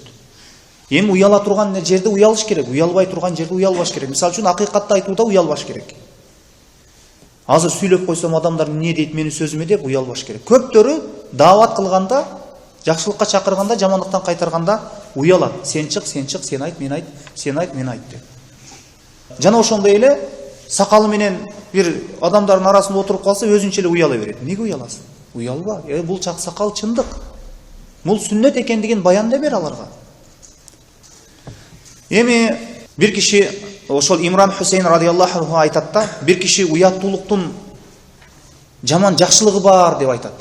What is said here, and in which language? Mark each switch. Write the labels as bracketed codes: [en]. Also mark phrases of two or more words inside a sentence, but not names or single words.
[ky] Эми уяла турган жерде уялыш керек, уялбай турган жерде уялбаш керек. Мисалы үчүн акыйкатты айтууда уялбаш керек. Азыр сүйлөп койсом адамдар эмне дейт менин сөзүмө деп уялбаш керек. Көптөрү даават кылганда, жакшылыкка чакырганда, жамандыктан кайтарганда уялат. Сен чык, сен айт, мен айт, сен айт, мен айт деп. Жана ошондой эле сакалы менен бир адамдардын арасында отуруп калса, өзүнчө эле уяла берет. Эмнеге уяласың? Уялба. Бул чак сакал чындык. Бул сүннөт экендигин баяндай бер аларга. Эми бир киши, ошол Имран Хусейн радиаллаху анху айтат да, бир киши уяттуулуктун жаман жакшылыгы бар деп айтат.